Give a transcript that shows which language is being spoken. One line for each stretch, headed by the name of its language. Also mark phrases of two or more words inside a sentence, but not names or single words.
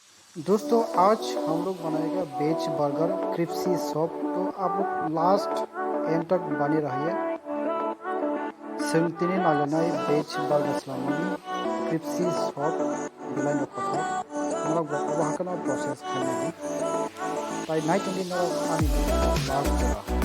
Hindi: दोस्तों आज हम लोग बनाएगा
English: veg burger
Hindi: क्रिस्पी सॉप। तो आप लोग
English: last end
Hindi: तक बने रहिए।
Bodo: सोंथिनि नागिरनाय
English: veg burger
Bodo: खालामनायनि क्रिस्पी सॉप बिलाइनो थाखाय नोंनाव बबेबा हाखोना प्रसेस खालामनायनि ताइ नायथोंनि नोंनाव आंनि लास्ट जरा